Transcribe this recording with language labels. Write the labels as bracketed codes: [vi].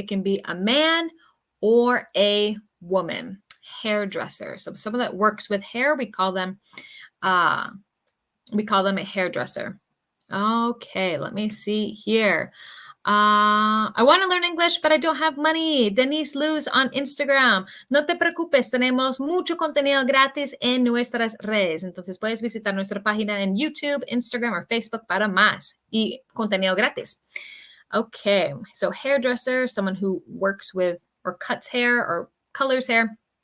[en] It can be a man or a woman, hairdresser. So someone that works with hair, we call them a hairdresser. Okay, let me see here. I want to learn English, but I don't have money. Denise Luz on Instagram. [es] No te preocupes, tenemos mucho contenido gratis en nuestras redes. Entonces puedes visitar nuestra página en YouTube, Instagram, or Facebook para más y contenido gratis. [en] Okay, so hairdresser, someone who works with or cuts hair or colors hair.